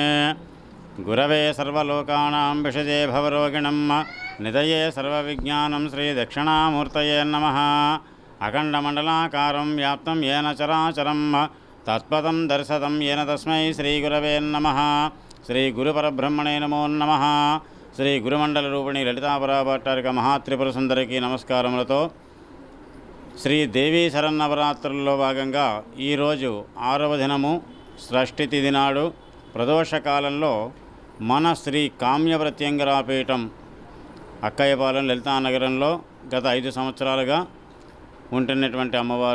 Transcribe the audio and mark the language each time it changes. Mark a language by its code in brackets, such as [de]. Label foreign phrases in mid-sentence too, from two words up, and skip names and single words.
[sa] गुरवे सर्वलोकानां विषजे भवरोगिणं निधये सर्वविज्ञानं श्रीदक्षिणामूर्तये नमः। अखण्डमण्डलाकारं व्याप्तं येन चराचरं तत्पदं दर्शतं येन तस्मै श्रीगुरवे नमः। श्रीगुरुपरब्रह्मणे नमो नमः। [te] శ్రీ గురుమండల రూపిణి లలితాపరాభట్టారిక మహాత్రిపుర సుందరికి నమస్కారములతో శ్రీ దేవీ శరన్నవరాత్రుల్లో భాగంగా ఈరోజు 6వ దినము షష్ఠి తిథి నాడు ప్రదోషకాలంలో మన శ్రీ కామ్య ప్రత్యంగరాపీఠం అక్కయ్యపాలెం లలితానగరంలో గత 5 సంవత్సరాలుగా ఉంటున్నటువంటి అమ్మవారు.